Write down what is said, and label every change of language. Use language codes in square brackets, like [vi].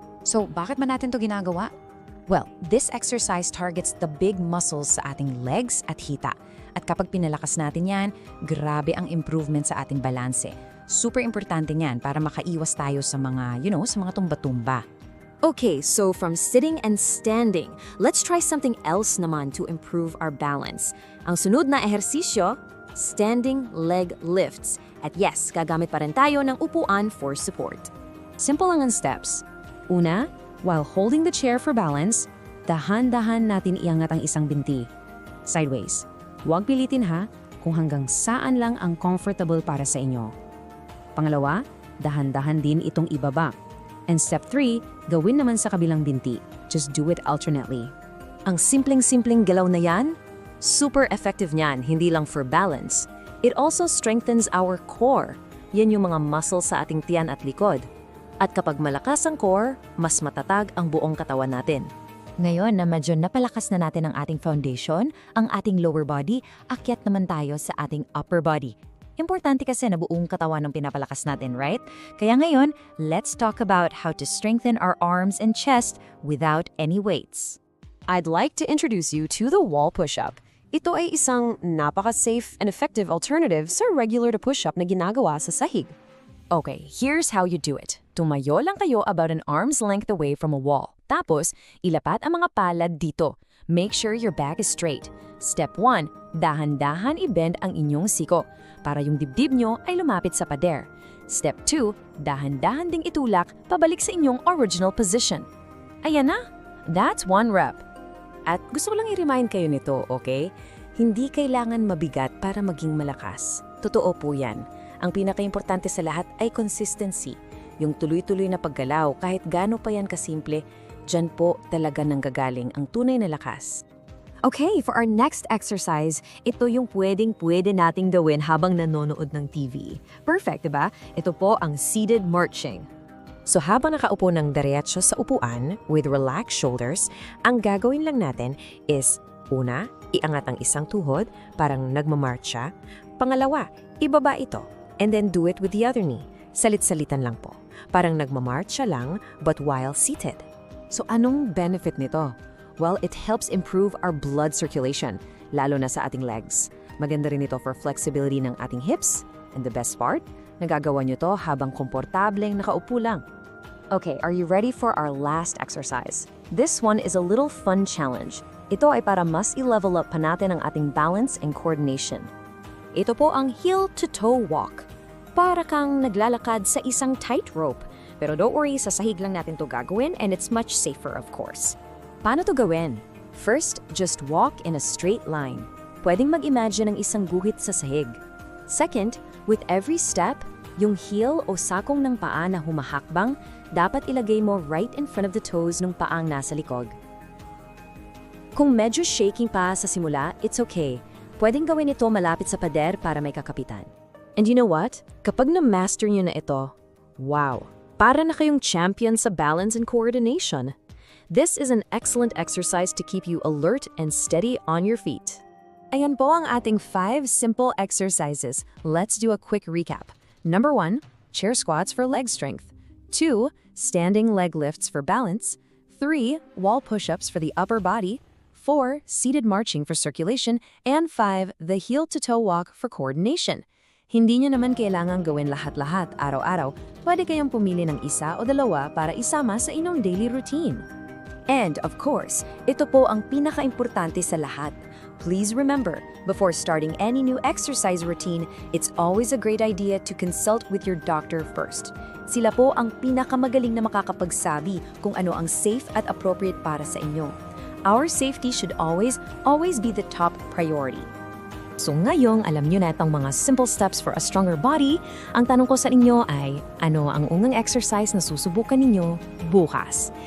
[tl] So, bakit man natin to ginagawa? [en] Well, this exercise targets the big muscles [tl] sa ating legs at hita. At kapag pinalakas natin yan, grabe ang improvement sa ating balanse. Super importante niyan para makaiwas tayo sa mga, sa mga tumba-tumba. [en] Okay, so from sitting and standing, let's try something else naman to improve our balance. [tl] Ang sunod na ehersisyo, standing leg lifts. At yes, gagamit pa rin tayo ng upuan for support. Simple lang ang steps. Una, [en] while holding the chair for balance, [tl] dahan-dahan natin iangat ang isang binti. Sideways. Huwag pilitin ha kung hanggang saan lang ang comfortable para sa inyo. Pangalawa, dahan-dahan din itong ibaba. [en] And step 3, [tl] gawin naman sa kabilang binti. [en] Just do it alternately. [tl] Ang simpleng-simpleng galaw na yan, super effective niyan, hindi lang for balance. [en] It also strengthens our core. [tl] Yan yung mga muscles sa ating tiyan at likod. At kapag malakas ang core, mas matatag ang buong katawan natin. Ngayon na medyo napalakas na natin ang ating foundation, ang ating lower body, akyat naman tayo sa ating upper body. Importante kasi na buong katawan ang pinapalakas natin, right? Kaya ngayon, [en] let's talk about how to strengthen our arms and chest without any weights. I'd like to introduce you to the wall push-up. [tl] Ito ay isang napaka-safe and effective alternative sa regular na push-up na ginagawa sa sahig. [en] Okay, here's how you do it. [tl] Tumayo lang kayo [en] about an arm's length away from a wall. [tl] Tapos, ilapat ang mga palad dito. [en] Make sure your back is straight. [tl] Step 1, dahan-dahan i-bend ang inyong siko para yung dibdib nyo ay lumapit sa pader. Step 2, dahan-dahan ding itulak pabalik sa inyong original position. Ayan na, [en] that's 1 rep. [tl] At gusto ko lang i-remind kayo nito, okay? Hindi kailangan mabigat para maging malakas. Totoo po yan. Ang pinaka-importante sa lahat ay consistency. Yung tuloy-tuloy na paggalaw, kahit gaano pa yan kasimple, dyan po talaga nanggagaling ang tunay na lakas. Okay, [en] for our next exercise, [tl] ito yung pwedeng-pwede nating gawin habang nanonood ng TV. Perfect, diba? Ito po ang seated marching. So habang nakaupo ng diretso sa upuan with relaxed shoulders, ang gagawin lang natin is, una, iangat ang isang tuhod, parang nagmamarcha. Pangalawa, ibaba ito. [en] And then do it with the other knee. [tl] Salit-salitan lang po. Parang nagmamarcha lang, [en] but while seated. [tl] So anong benefit nito? [en] Well, it helps improve our blood circulation, lalo na sa ating legs. [tl] Maganda rin ito for flexibility ng ating hips. [en] And the best part, [tl] nagagawa nyo to habang komportableng nakaupo lang. [en] Okay, are you ready for our last exercise? This one is a little fun challenge. [tl] Ito ay para mas i-level up pa natin ang ating balance and coordination. Ito po ang heel-to-toe walk. Para kang naglalakad sa isang tightrope. Pero [en] don't worry, [tl] sa sahig lang natin to gagawin [en] and it's much safer of course. [tl] Paano to gawin? [en] First, just walk in a straight line. [tl] Pwedeng mag-imagine ng isang guhit sa sahig. Second, with every step, yung heel o sakong ng paa na humahakbang, dapat ilagay mo [en] right in front of the toes [tl] ng paang nasa likod. Kung medyo shaking pa sa simula, it's okay. Pwedeng gawin ito malapit sa pader para may kakapitan. [en] And you know what? [tl] Kapag na-master nyo na ito, wow! Para na kayong champion sa balance and coordination. [en] This is an excellent exercise to keep you alert and steady on your feet. [tl] Ayan po ang ating 5 simple exercises. [en] Let's do a quick recap. Number 1, chair squats for leg strength. 2, standing leg lifts for balance. 3, wall push-ups for the upper body. 4, seated marching for circulation. And 5, the heel-to-toe walk for coordination. [tl] Hindi nyo naman kailangang gawin lahat-lahat araw-araw. Pwede kayong pumili ng isa o dalawa para isama sa inyong daily routine. And of course, ito po ang pinaka-importante sa lahat. [en] Please remember, before starting any new exercise routine, it's always a great idea to consult with your doctor first. [tl] Sila po ang pinakamagaling na makakapagsabi kung ano ang safe at appropriate para sa inyo. [en] Our safety should always be the top priority. [tl] So ngayong alam nyo na itong mga simple steps for a stronger body, ang tanong ko sa inyo ay, ano ang unang exercise na susubukan ninyo bukas?